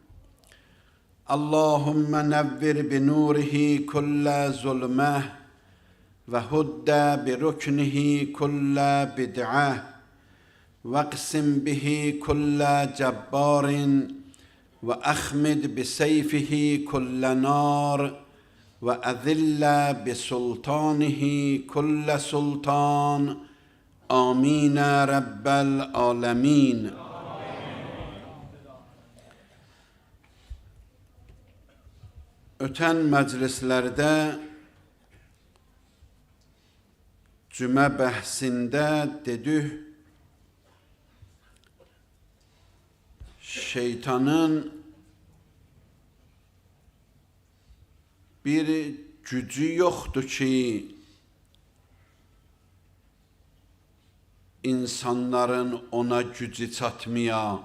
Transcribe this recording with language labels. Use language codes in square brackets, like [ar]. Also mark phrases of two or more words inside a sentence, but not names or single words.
[ar] اللهم نور بنوره كل ظلمة وهد بركنه كل بدعة، واقسم به كل جبار وأخمد بسيفه كل نار، وأذل بسلطانه كل سلطان. آمين رب العالمين. [az] Ötən məclislərdə cümə bəhsində dedik, şeytanın bir gücü yoxdur ki, insanların ona gücü çatmaya.